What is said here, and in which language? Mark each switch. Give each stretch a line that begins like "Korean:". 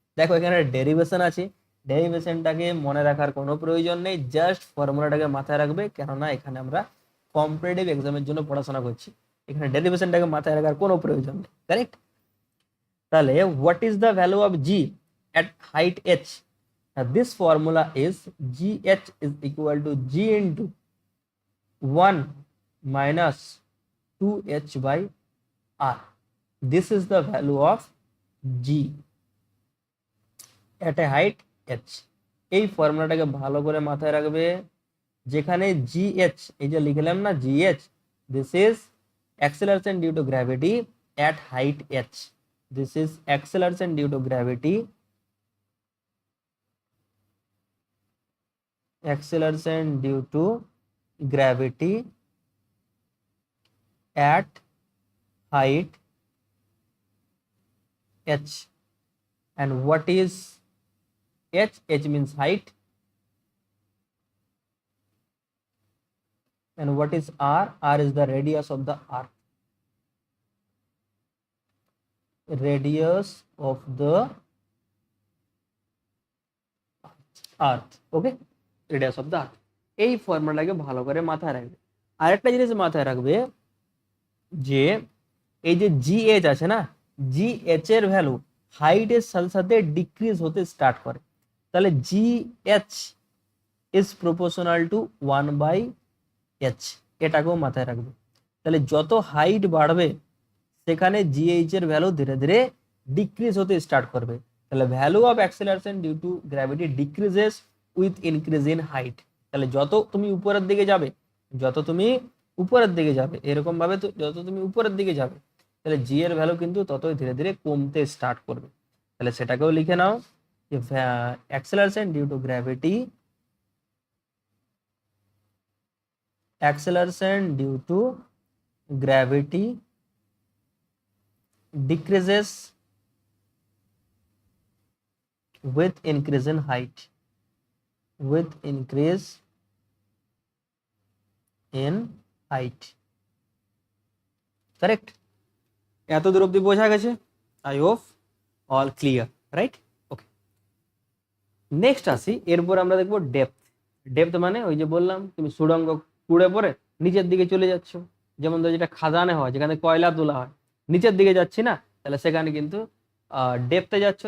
Bangla: দেখো এখানে ডেরিভেশন আছে, ডেরিভেশনটাকে মনে রাখার কোনো প্রয়োজন নেই, জাস্ট ফর্মুলাটাকে মাথায় রাখবে, কেননা এখানে আমরা কম্পিটিটিভ এক্সামের জন্য পড়াশোনা করছি, এখানে ডেরিভেশনটাকে মাথায় রাখার কোনো প্রয়োজন নেই, কারেক্ট?
English: তাহলে what is the value of g at height h? Now this formula is gh is equal to g into 1 minus 2h by r. This is the value of g at a height h.
Bangla: এই ফর্মুলাটাকে ভালো করে মাথায় রাখবে, যেখানে gh, এই যে লিখলাম না gh,
English: this is acceleration due to gravity at height h. This is acceleration due to gravity, acceleration due to gravity at height h. And what is h? H means height. And what is r? R is the radius of the earth, radius of the earth. Okay, radius of the earth।
Bangla: এই ফর্মুলাটাকে ভালো করে মাথায় রাখবে। আরেকটা জিনিস মাথায় রাখবে, যে এই যে জিএইচ আছে না, জিএইচ এর ভ্যালু হাইটের সাথে সাথে ডিক্রিজ হতে স্টার্ট করে।
English: তাহলে g h is proportional to 1/h,
Bangla: এটাকেও মাথায় রাখবে। তাহলে যত হাইট বাড়বে সেখানে জিএইচ এর ভ্যালু ধীরে ধীরে ডিক্রিজ হতে স্টার্ট করবে।
English: তাহলে value of acceleration due to gravity decreases with increase in height.
Bangla: তাহলে যত তুমি উপরের দিকে যাবে, যত তুমি উপরের দিকে যাবে, এরকম ভাবে তো যত তুমি উপরের দিকে যাবে, তাহলে জি এর ভ্যালু কিন্তু ততই ধীরে ধীরে কমতে স্টার্ট করবে। তাহলে সেটাকেও লিখে নাও যে
English: Acceleration due to gravity, acceleration due to gravity decreases with increase in height, with increase in height, correct?
Bangla: এত দূর অব্দি বোঝা গেছে?
English: I hope all clear, right?
Bangla: Okay, next আসি, এরপর আমরা দেখবো ডেপথ। ডেপথ মানে ওই যে বললাম তুমি সুড়ঙ্গ কুড়ে পরে নিচের দিকে চলে যাচ্ছ, যেমন ধর যেটা খাদানে হয়, যেখানে কয়লা তোলা হয়, নিচের দিকে যাচ্ছি না, তাহলে সেখানে কিন্তু ডেপথে যাচ্ছ।